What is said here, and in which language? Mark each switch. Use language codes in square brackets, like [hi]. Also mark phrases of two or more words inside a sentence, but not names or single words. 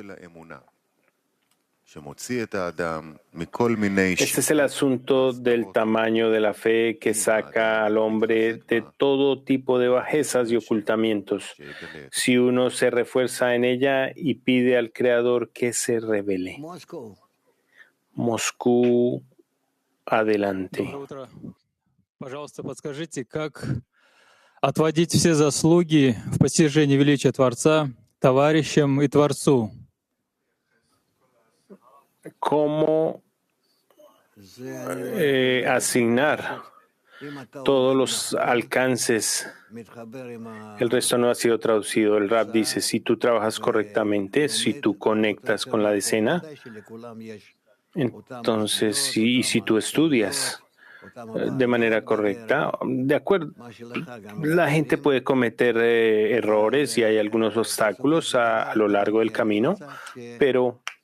[es] Este es el asunto del tamaño de la fe que saca al hombre de todo tipo de bajezas y ocultamientos. Si uno se refuerza en ella y pide al Creador que se revele. Moscú, adelante. [ru] Пожалуйста, подскажите, как отводить все заслуги в постижении величия Творца товарищам и Творцу? [es] ¿Cómo asignar todos los alcances? El resto no ha sido traducido. El Rab dice, si tú trabajas correctamente, si tú conectas con la decena, entonces, si tú estudias de manera correcta, de acuerdo, la gente puede cometer errores y hay algunos obstáculos a lo largo del camino, pero